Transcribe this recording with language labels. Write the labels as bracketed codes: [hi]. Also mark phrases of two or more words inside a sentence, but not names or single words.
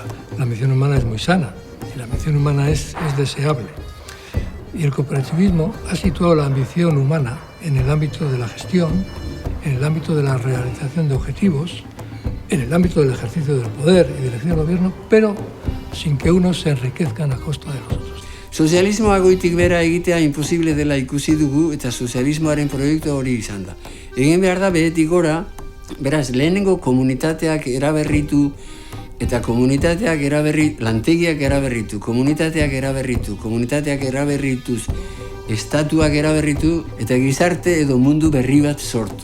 [es] La ambición humana es muy sana y la ambición humana es deseable. Y el cooperativismo ha situado la ambición humana en el ámbito de la gestión, en el ámbito de la realización de objetivos, en el ámbito del ejercicio del poder y dirección del gobierno, pero sin que unos se enriquezcan a costa de los otros. [eu] Sozialismoa goitik bera egitea imposible dela ikusi dugu eta sozialismoaren proiektu hori izan da. Egin behar da behetik gora, beraz, lehenengo komunitateak eraberritu eta komunitateak lantegiak eraberritu, komunitateak eraberrituz, estatuak eraberritu eta gizarte edo mundu berri bat sortu.